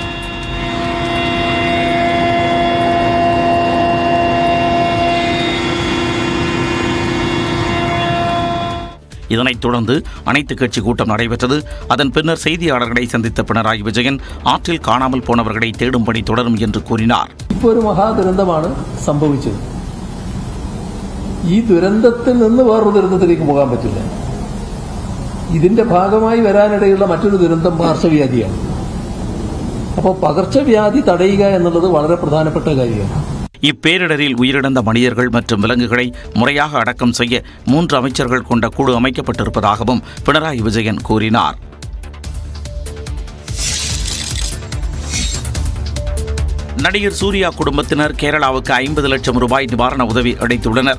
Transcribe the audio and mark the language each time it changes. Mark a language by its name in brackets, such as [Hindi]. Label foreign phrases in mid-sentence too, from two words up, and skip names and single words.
[Tamil] இதனைத் தொடர்ந்து அனைத்துக் கட்சி கூட்டம் நடைபெற்றது. அதன் பின்னர் செய்தியாளர்களை சந்தித்த பினராயி விஜயன் ஆற்றில் காணாமல் போனவர்களை தேடும் பணி தொடரும் என்று கூறினார். [Malayalam] ഇപ്പോൾ ഒരു മഹാദുരന്തമാണ് സംഭവിച്ചത്. ഈ ദുരന്തത്തിൽ നിന്ന് വേറൊരു ദുരന്തത്തിലേക്ക് പോകാൻ പറ്റില്ല. ഇതിന്റെ ഭാഗമായി വരാനിടയുള്ള മറ്റൊരു ദുരന്തം പാർശ്വവ്യാധിയാണ്. അപ്പോൾ പകർച്ചവ്യാധി തടയുക എന്നുള്ളത് വളരെ പ്രധാനപ്പെട്ട കാര്യമാണ്. [Tamil] இப்பேரிடரில் உயிரிழந்த மனிதர்கள் மற்றும் விலங்குகளை முறையாக அடக்கம் செய்ய 3 அமைச்சர்கள் கொண்ட குழு அமைக்கப்பட்டிருப்பதாகவும் பினராயி விஜயன் கூறினார். நடிகர் சூர்யா குடும்பத்தினர் கேரளாவுக்கு 50 லட்சம் ரூபாய் நிவாரண உதவி அளித்துள்ளனர்.